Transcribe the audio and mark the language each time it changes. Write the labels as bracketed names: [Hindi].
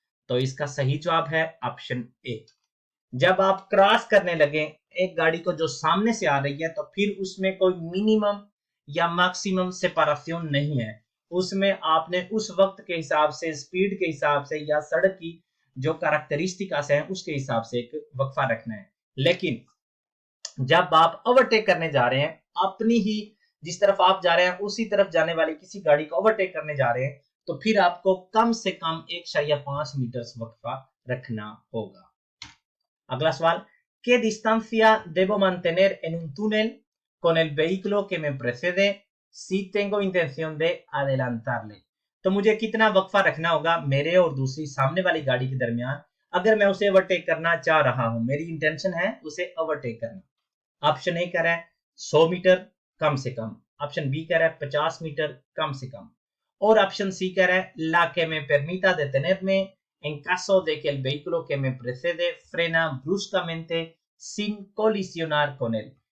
[Hindi] तो इसका सही जवाब है ऑप्शन ए। जब आप क्रॉस करने लगे एक गाड़ी को जो सामने से आ रही है तो फिर उसमें कोई मिनिमम या मैक्सिमम सेपरेशन नहीं है, उसमें आपने उस वक्त के हिसाब से स्पीड के हिसाब से या सड़क की जो कैरेक्टरिस्टिक्स हैं उसके हिसाब से एक वक्फा रखना है। लेकिन जब आप ओवरटेक करने जा रहे हैं, अपनी ही जिस तरफ आप जा रहे हैं उसी तरफ जाने वाली किसी गाड़ी को ओवरटेक करने जा रहे हैं तो फिर आपको कम से कम 1.5 मीटर वक्फा रखना होगा। अगला सवाल, [Spanish] ¿Qué distancia debo mantener en un túnel con el vehículo que me precede si tengo intención de adelantarle? [Hindi] तो मुझे कितना वक्फा रखना होगा मेरे और दूसरी सामने वाली गाड़ी के दरमियान अगर मैं उसे ओवरटेक करना चाह रहा हूं, मेरी इंटेंशन है उसे ओवरटेक करना। ऑप्शन ए कह रहा है 100 मीटर कम से कम, ऑप्शन बी कह रहा है 50 मीटर कम से कम और ऑप्शन सी कह रहा है [Spanish] la que me permita detenerme en caso de que el vehículo que me precede frena bruscamente sin colisionar con él।